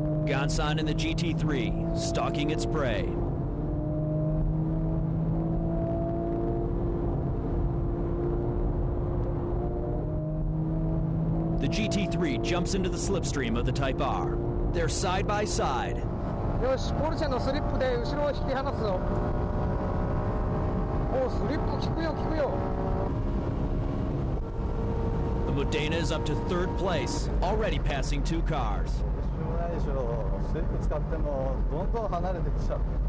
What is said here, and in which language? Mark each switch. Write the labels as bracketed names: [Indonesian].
[English] Gansan in the GT3, stalking its prey. The GT3 jumps into the slipstream of the Type R. They're side by side. [Japanese] よし、ポルシェのスリップで後ろを引き離すぞ。おう、スリップ効くよ、効くよ。 [English] The Modena is up to third place, already passing two cars. [Japanese] しょうがないでしょ。スリップ使ってもどんどん離れてきちゃう。